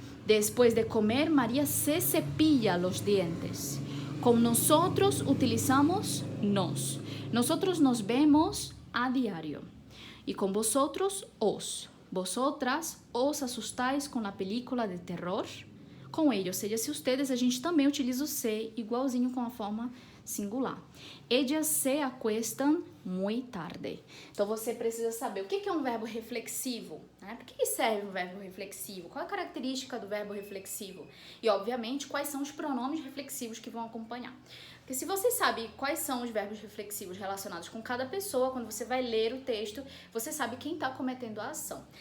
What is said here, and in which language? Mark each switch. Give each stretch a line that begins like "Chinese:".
Spanish: Después de comer, María se cepilla los dientes. Con nosotros, utilizamos nos. Nosotros nos vemos a diario. Y con vosotros, os. Vosotras, os asustáis con la película de terror.
Portuguese: Com ellos, seja, se ustedes, a gente também utiliza o se, igualzinho com a forma singular.
Spanish: Ellas se acuestan muy tarde.
Portuguese: Então, você precisa saber o que é um verbo reflexivo, né? Por que serve um verbo reflexivo? Qual é a característica do verbo reflexivo? E, obviamente, quais são os pronomes reflexivos que vão acompanhar. Porque se você sabe quais são os verbos reflexivos relacionados com cada pessoa, quando você vai ler o texto, você sabe quem está cometendo a ação.